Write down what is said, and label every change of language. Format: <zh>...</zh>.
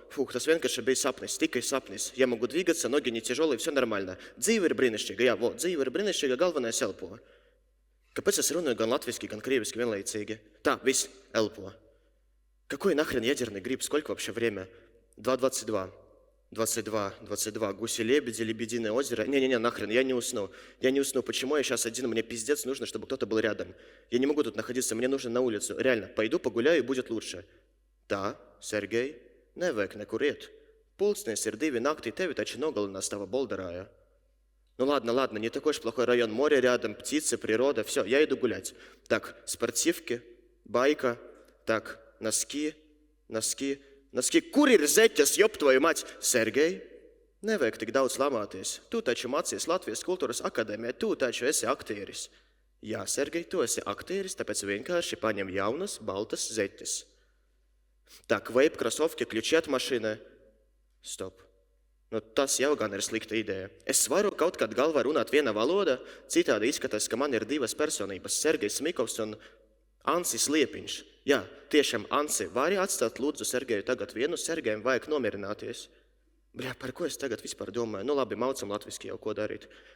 <lv>Фух, tas vienkārši bija sapnis, tikai sapnis.</lv> <ru>Я могу двигаться, ноги не тяжелые, все нормально.</ru> <lv>Dzīve ir brīnišķīga, jā, dzīve ir brīnišķīga, galvenais elpo. Kāpēc es runāju gan latviski, gan krieviski vienlaicīgi? Tā, viss, elpo.</lv> <ru>Какой нахрен ядерный гриб? Сколько вообще время? 2:22. 22. Гуси-лебеди, Лебединое озеро. Не, нахрен, я не усну. Почему я сейчас один? Мне пиздец нужно, чтобы кто-то был рядом. Я не могу тут находиться, мне нужно на улицу. Реально, пойду погуляю, и будет лучше.</ru> <lv>Tā, Sergej, nevajag nekur iet. Pulcnies ir 2 naktī, tevi taču nogalinās tava bolderāja.</lv> <ru>Ну ладно, не такой уж плохой район. Море рядом, птицы, природа, все, я иду гулять. Так, спортивки, байка, так, носки.</ru> <lv>Kur ir zeķes,</lv> <ru>jop tvoju mać?</ru> <lv>Sergej, nevajag tik daudz lamāties. Tu taču mācies Latvijas kultūras akadēmijā, tu taču esi aktieris. Jā, Sergej, tu esi aktieris, tāpēc vienkārši paņem jaunas, baltas zeķes. Так, вейп, кроссовки, ключи от машины. Stop. Nu, tas jau gan ir slikta ideja. Es varu kaut kad galvā runāt viena valoda, citādi izskatās, ka man ir 2 personības, Sergejs Smikovs un Ansis Liepiņš. Jā, tiešām, Ansi, vari atstāt lūdzu Sergeju tagad vienu, Sergejam vajag nomierināties. Bļā, par ko es tagad vispār domāju? Nu labi, maucam latviski jau, ko darīt.</lv>